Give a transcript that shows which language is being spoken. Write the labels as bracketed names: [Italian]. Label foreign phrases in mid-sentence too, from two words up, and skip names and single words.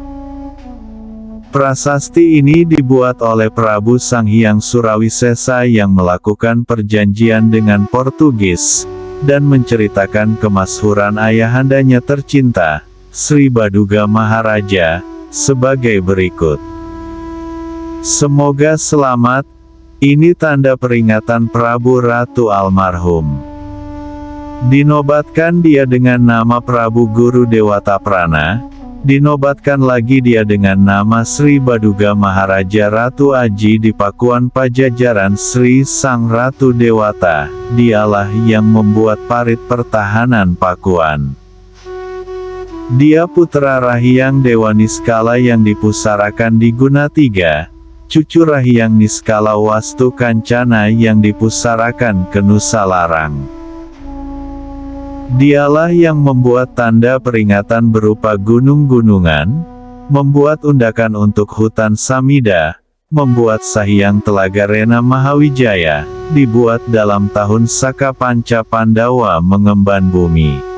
[Indonesian] Prasasti ini dibuat oleh Prabu Sanghyang Surawisesa yang melakukan perjanjian dengan Portugis, dan menceritakan kemasyhuran ayahandanya tercinta, Sri Baduga Maharaja, sebagai berikut. Semoga selamat, Ini tanda peringatan Prabu Ratu almarhum. Dinobatkan dia dengan nama Prabu Guru Dewata Prana. Dinobatkan lagi dia dengan nama Sri Baduga Maharaja Ratu Aji di Pakuan Pajajaran Sri Sang Ratu Dewata. Dialah yang membuat parit pertahanan Pakuan. Dia putra Rahyang Dewa Niskala yang dipusarakan di Gunatiga, cucu Rahyang Niskala Wastu Kancana yang dipusarakan ke Nusa Larang. Dialah yang membuat tanda peringatan berupa gunung-gunungan, membuat undakan untuk hutan Samida, membuat Sahyang Telaga Rena Mahawijaya, dibuat dalam tahun Saka Panca Pandawa mengemban bumi.